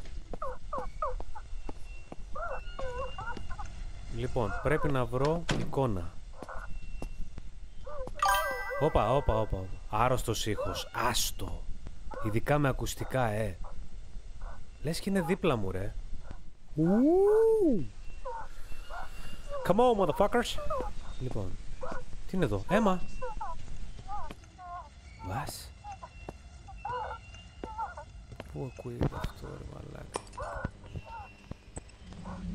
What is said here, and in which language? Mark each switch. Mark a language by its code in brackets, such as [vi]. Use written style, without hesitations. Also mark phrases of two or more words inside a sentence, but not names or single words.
[el] Λοιπόν, πρέπει να βρω εικόνα. Όπα. Άρρωστος ήχος. Άστο. Ειδικά με ακουστικά, Λες και είναι δίπλα μου, ρε. [en] Come on, motherfuckers. [el] Λοιπόν, τι είναι εδώ? Αίμα. Βάς. Πού ακούγεται αυτό, ρε μαλάκα?